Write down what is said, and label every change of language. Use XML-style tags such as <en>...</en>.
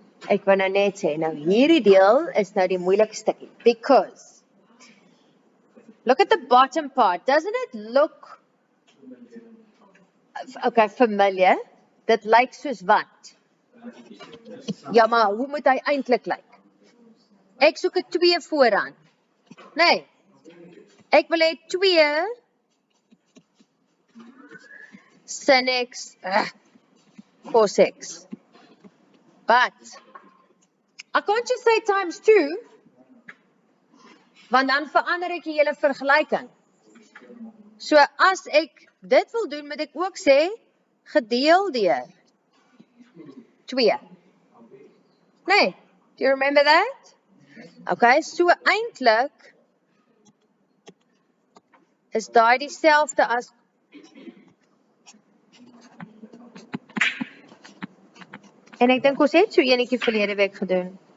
<af>Ek wil nou net sê, nou hierdie deel is nou die moeilike stukkie.</af> <en>Because, look at the bottom part. Doesn't it look, okay, familiar?</en> <af>Dit lyk soos wat? Ja, maar hoe moet hy eintlik lyk? Ek soek 'n 2 vooraan. Nee. Ek wil hê 2 sin x cos x.</af> <en>But I can't just say times 2,</en> <af>want dan verander ek die hele vergelyking. So as ek dit wil doen, moet ek ook sê gedeel deur 2.</af> <en>Nee, do you remember that?</en> <af>Okay, so eintlik is daai dieselfde as en ek dink ons het so enetjie verlede week gedoen.</af>